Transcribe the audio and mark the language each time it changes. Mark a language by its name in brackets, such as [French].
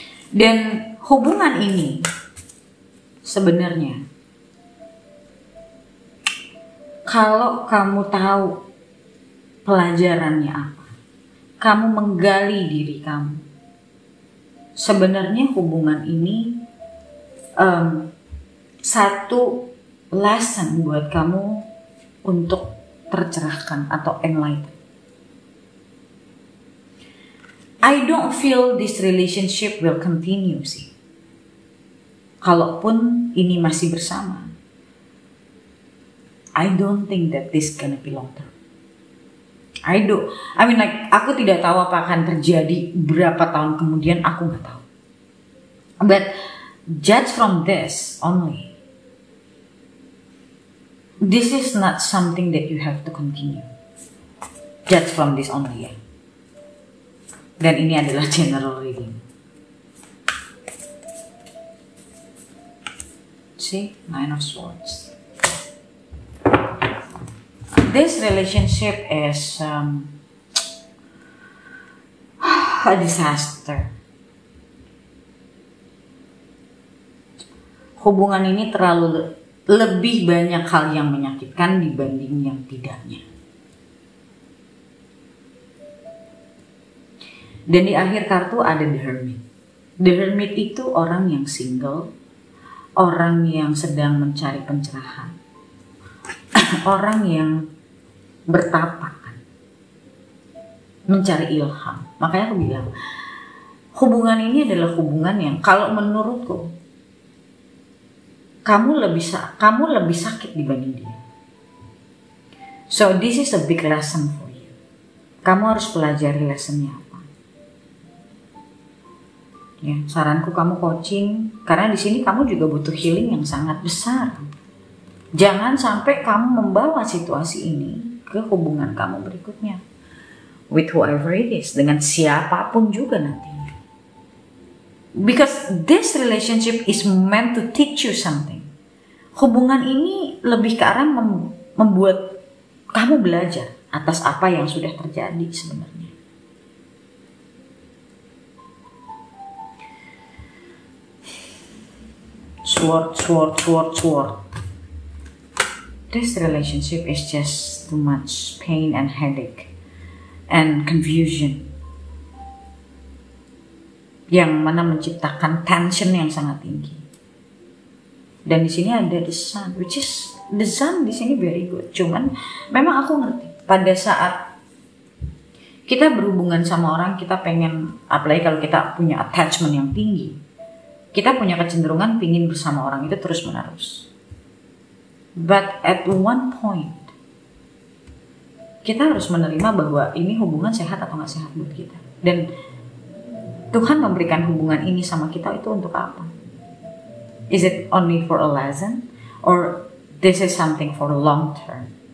[Indonesian] Dan hubungan ini sebenarnya kalau kamu tahu pelajarannya apa, kamu menggali diri kamu, sebenarnya hubungan ini satu lesson buat kamu untuk tercerahkan atau enlighten. [English] I don't feel this relationship will continue sih. [Indonesian] Kalaupun ini masih bersama, [English] I don't think that this gonna be long term. I mean like [Indonesian] aku tidak tahu apa akan terjadi berapa tahun kemudian, aku nggak tahu. [English] But judge from this only, this is not something that you have to continue. Judge from this only ya. [Indonesian] Dan ini adalah general reading. [English] See, Nine of Swords. This relationship is a disaster. [Indonesian] Hubungan ini terlalu lebih banyak hal yang menyakitkan dibanding yang tidaknya. Dan di akhir kartu ada The Hermit. The Hermit itu orang yang single, orang yang sedang mencari pencerahan, orang yang bertapa kan, mencari ilham. Makanya aku bilang, hubungan ini adalah hubungan yang kalau menurutku kamu lebih sakit dibanding dia. [English] So this is a big lesson for you. [Indonesian] Kamu harus pelajari lessonnya apa. Ya, saranku kamu coaching karena di sini kamu juga butuh healing yang sangat besar. Jangan sampai kamu membawa situasi ini ke hubungan kamu berikutnya, [English] with whoever it is, [Indonesian] dengan siapapun juga nantinya. [English] Because this relationship is meant to teach you something. [Indonesian] Hubungan ini lebih ke arah membuat kamu belajar atas apa yang sudah terjadi sebenarnya. [English] Sword, sword, sword, sword. This relationship is just too much pain and headache and confusion, [Indonesian] yang mana menciptakan tension yang sangat tinggi. Dan di sini ada [English] the sun, which is the sun [Indonesian] di sini [English] very good. [Indonesian] Cuman memang aku ngerti pada saat kita berhubungan sama orang, kita pengen, apalagi kalau kita punya attachment yang tinggi, kita punya kecenderungan pingin bersama orang itu terus menerus. [English] But at one point, [Indonesian] kita harus menerima bahwa ini hubungan sehat atau nggak sehat buat kita. Dan Tuhan memberikan hubungan ini sama kita itu untuk apa? [English] Is it only for a lesson? Or this is something for long term?